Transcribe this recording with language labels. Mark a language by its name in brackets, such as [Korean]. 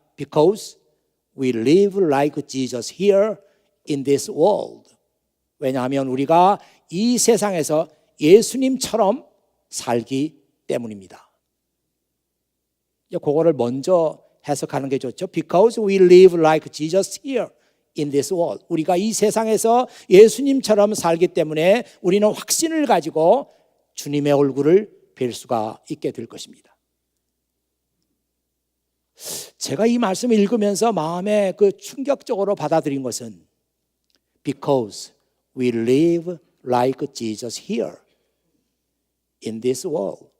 [English] Because we live like Jesus here in this world. [Korean] 왜냐하면 우리가 이 세상에서 예수님처럼 살기 때문입니다. 그거를 먼저 해석하는 게 좋죠. [English] Because we live like Jesus here in this world. [Korean] 우리가 이 세상에서 예수님처럼 살기 때문에 우리는 확신을 가지고 주님의 얼굴을 뵐 수가 있게 될 것입니다. 제가 이 말씀을 읽으면서 마음에 그 충격적으로 받아들인 것은 [English] Because we live like Jesus here in this world.